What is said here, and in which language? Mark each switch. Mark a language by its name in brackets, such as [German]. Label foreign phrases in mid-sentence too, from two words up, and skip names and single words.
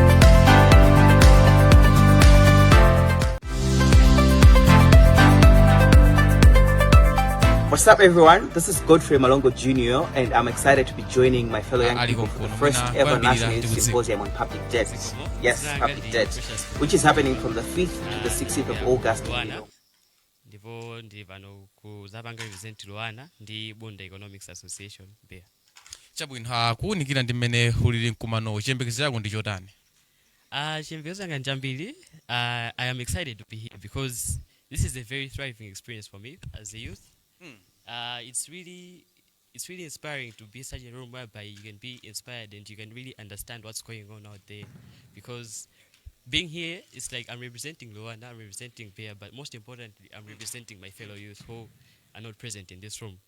[English] What's up, everyone? This is Godfrey Malongo Jr., and I'm excited to be joining my fellow young people for the first ever National Youth Symposium on Public Debt. Yes, public debt, which is happening from the 5th to the 16th of August. [Nyanja] Ndipo ndi vano kuzapanga event Luana ndi Bunda Economics Association Bear. Chabwino kuunikira ndi mmene ulili mkumano chiyembekezo chako ndi chotani? Chiyembekezo changa njambiri. [English] I am excited to be here because this is a very thriving experience for me as a youth. It's really inspiring to be such a room whereby you can be inspired and you can really understand what's going on out there. Because being here, it's like I'm representing Luana, I'm representing Bear, but most importantly, I'm representing my fellow youth who are not present in this room.